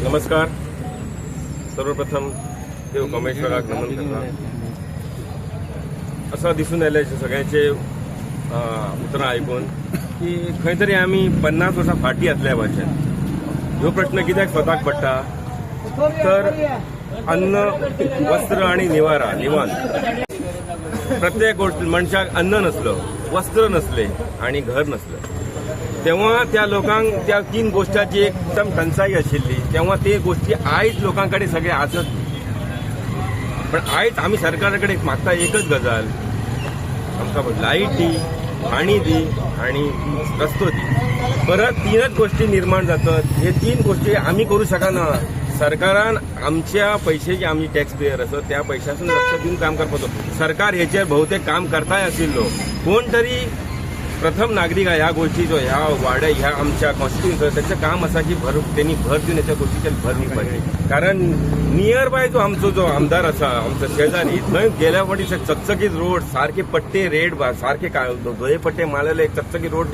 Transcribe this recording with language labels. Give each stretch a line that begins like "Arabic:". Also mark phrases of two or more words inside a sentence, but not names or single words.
Konkani: सर्वप्रथम देव कामेश्वराक नमन करता. असं दिसून येयलें सगळ्यांचे उतरां आयकून की खंय तरी आमी 50 वर्सां फाटीं आसल्या भाशेन ह्यो प्रश्न कित्याक स्वताक पडटा तर अन्न वस्त्र आणि निवारा निवान प्रत्येक गोष्ट मनशाक अन्न नसलं वस्त्र नसले आणि घर नसलं तेव्हा त्या लोकांक त्या 3 गोष्टीची एकदम टंचाई आशिल्ली तेव्हा ते गोष्टी आयज लोकांकडे सगळे आसत पण आयज आम्ही सरकाराकडे मागता एकच गजाल आमकां लाईट दी पाणी दी आणि रस्तो दी परत 3च गोष्टी निर्माण जातात हे 3 गोष्टी आम्ही करू शकना सरकारान आमच्या पैशाची आम्ही
English: tax payer
Konkani: असत त्या पैशातून लक्ष देऊन काम करपाचो सरकार हेचेर बहुतेक काम करताय आशिल्लो कोण तरी प्रथम नागरिक ह्या गोष्टीचो ह्या वाड्या ह्या आमच्या कॉन्स्टिट्युन्सीचो त्याचं काम असा की त्यांनी भर दिवन याच्या गोष्टीचेर भर दिवपाची कारण
English: near by
Konkani: जो आमचो जो आमदार असा आमचो शेजारी थंय गेल्या फावटी चकचकीत रोड सारखे पट्टे रेड सारखे धोये पट्टे मारलेले चकचकीत रोड